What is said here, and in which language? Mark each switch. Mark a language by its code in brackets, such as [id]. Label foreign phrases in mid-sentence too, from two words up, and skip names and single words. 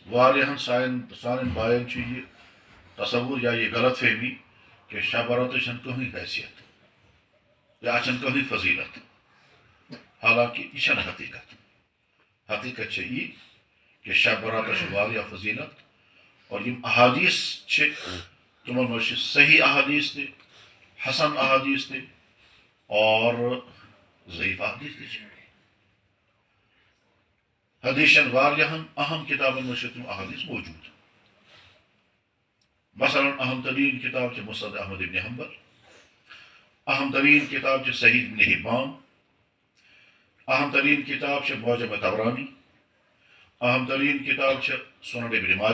[ks] واریاہن سانن بائن یہ تصور یا یہ غلط فہمی کہ شب برات چھن کہیں حیثیت یا چھن کہیں فضیلت، حالانکہ یہ چھن حقیقت حقیقت یہ کہ شب برات واریاہ فضیلت، اور یم احادیث تمن مجھ صحیح احادیث تہ، حسن احادیث تہ، اور ضعیف احادیث تہ حدیثن واریاہن اہم کتابن مجھ تم احادیث موجود. مثلا اہم ترین کتاب مسند احمد ابن حنبل، اہم ترین کتاب صحیح ابن حبان، اہم ترین کتاب معجم طبرانی، اہم ترین کتاب سنن ابن ماجہ.